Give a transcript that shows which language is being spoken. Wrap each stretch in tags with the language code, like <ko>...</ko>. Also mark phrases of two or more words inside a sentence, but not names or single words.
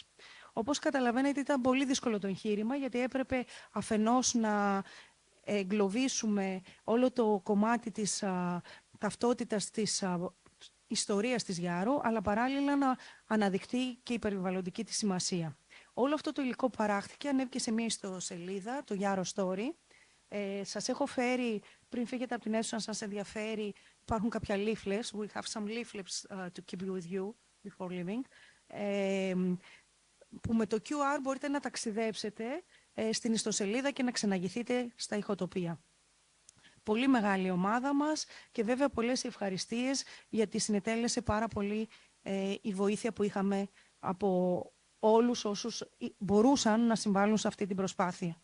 <el>Όπως καταλαβαίνετε, ήταν πολύ δύσκολο το εγχείρημα, γιατί έπρεπε αφενός να εγκλωβίσουμε όλο το κομμάτι της ταυτότητας της ιστορίας της Γιάρου, αλλά παράλληλα να αναδειχθεί και η περιβαλλοντική της σημασία. Όλο αυτό το υλικό παράχθηκε, ανέβηκε σε μια ιστοσελίδα, το Yaro Story. Σας έχω φέρει, πριν φύγετε από την αίθουσα, αν σας ενδιαφέρει, υπάρχουν κάποια leaflets.</el> <en>We have some leaflets to keep you with you before leaving.</en> <el>Που με το QR μπορείτε να ταξιδέψετε στην ιστοσελίδα και να ξεναγηθείτε στα Ηχοτοπία. Πολύ μεγάλη ομάδα μας και βέβαια πολλές ευχαριστίες, γιατί συνετέλεσε πάρα πολύ η βοήθεια που είχαμε από όλους όσους μπορούσαν να συμβάλλουν σε αυτή την προσπάθεια.</el>